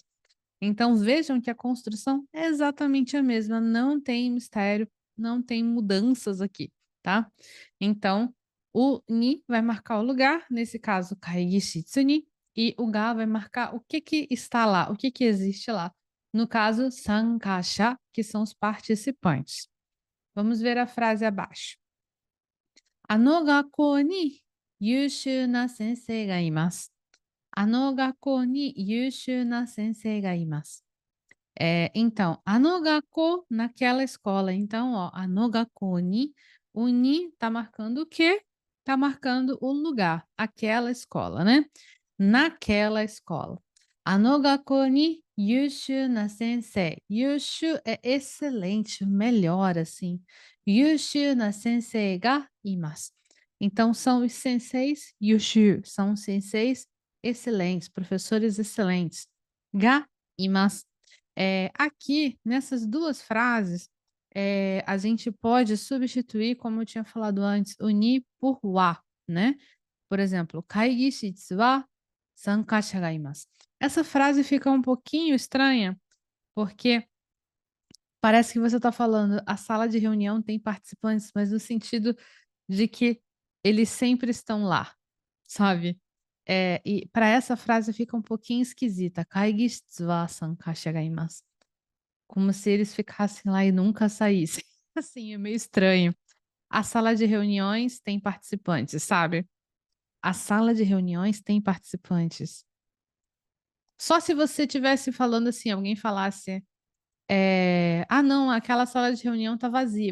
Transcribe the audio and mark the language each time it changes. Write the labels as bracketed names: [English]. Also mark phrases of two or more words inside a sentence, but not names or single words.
[Portuguese] Então vejam que a construção é exatamente a mesma, não tem mistério, não tem mudanças aqui, tá? Então, o ni vai marcar o lugar, nesse caso, [Japanese] 会議室に, [Portuguese] e o ga vai marcar o que que está lá, o que que existe lá. No caso, sankasha, que são os participantes. Vamos ver a frase abaixo. [Japanese] あの学校に優秀な先生がいます。あの学校に優秀な先生がいます. [Portuguese] Então, anogako naquela escola. Então, ó, [Japanese] あの学校に, [Portuguese] o ni tá marcando o quê? Tá marcando o lugar, aquela escola, né? Naquela escola. [Japanese] あの学校に優秀な先生. [Portuguese] Yushu é excelente, melhor assim. [Japanese] 優秀な先生がいます. [Portuguese] Então, são os senseis yushu, são os senseis excelentes, professores excelentes. [Japanese] がいます. [Portuguese] Aqui, nessas duas frases, a gente pode substituir, como eu tinha falado antes, o ni por wa, né? Por exemplo, [Japanese] 会議室は参加者がいます. [Portuguese] Essa frase fica um pouquinho estranha, porque parece que você está falando a sala de reunião tem participantes, mas no sentido de que eles sempre estão lá, sabe? E para essa frase fica um pouquinho esquisita. [Japanese] 会議室は参加者がいます. [Portuguese] Como se eles ficassem lá e nunca saíssem. Assim, é meio estranho. A sala de reuniões tem participantes, sabe? A sala de reuniões tem participantes. Só se você estivesse falando assim, alguém falasse, ah, não, aquela sala de reunião tá vazia.